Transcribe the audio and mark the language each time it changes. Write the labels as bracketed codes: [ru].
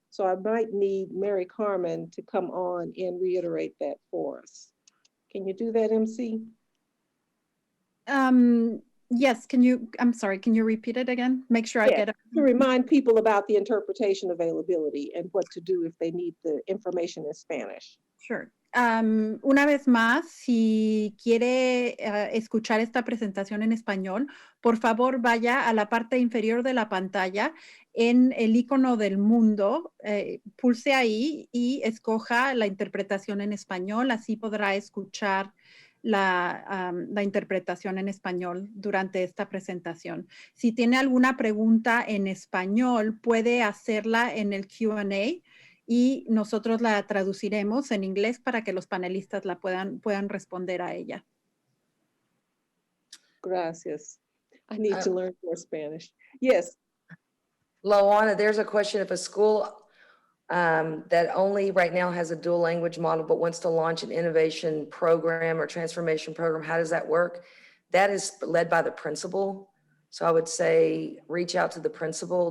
[en] So I might need Mary Carmen to come on and reiterate that for us. Can you do that, MC? Yes, I'm sorry, can you repeat it again? Make sure I get it. To remind people about the interpretation availability and what to do if they need the information in Spanish. Sure. [es] Una vez más, si quiere escuchar esta presentación en español, por favor vaya a la parte inferior de la pantalla en el icono del mundo, pulse ahí y escoja la interpretación en español, así podrá escuchar la interpretación en español durante esta presentación. Si tiene alguna pregunta en español, puede hacerla en el Q&A y nosotros la traduciremos en inglés para que los panelistas la puedan responder a ella. Gracias. [en] I need to learn more Spanish. Yes. Lawana, there's a question. If a school that only right now has a dual language model but wants to launch an innovation program or transformation program, how does that work? That is led by the principal. So I would say reach out to the principal.